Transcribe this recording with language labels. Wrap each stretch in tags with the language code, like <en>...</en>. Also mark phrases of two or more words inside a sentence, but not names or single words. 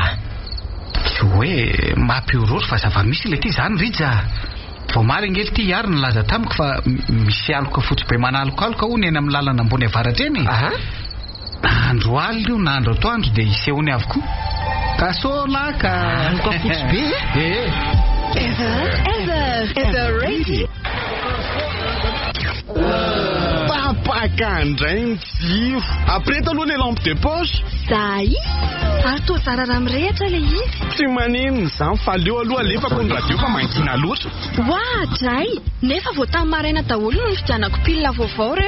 <mg>tsy hoe mampiorory fa zava-misy le ty zany rija vao mary angely ty ary ny laza tamiko fa misy aloka fotsy be manalokaloka hono eny amin'ny lalana ambony avaratra eny andro alina io na andro atoandro dia isehony avokoa ka solaka aloka fotsy be Ever ready papakandray ny jiro apreta aloha le</mg> <fr>lampe de poche</fr> <mg>zay ary toa zarara mirehatra le izy tsy maninona zany fa leo aloha alefako ny radio fa mangina loatra dray nefa vao tamin'ny maraina daholo no fidianako pilina vaovao reo</mg>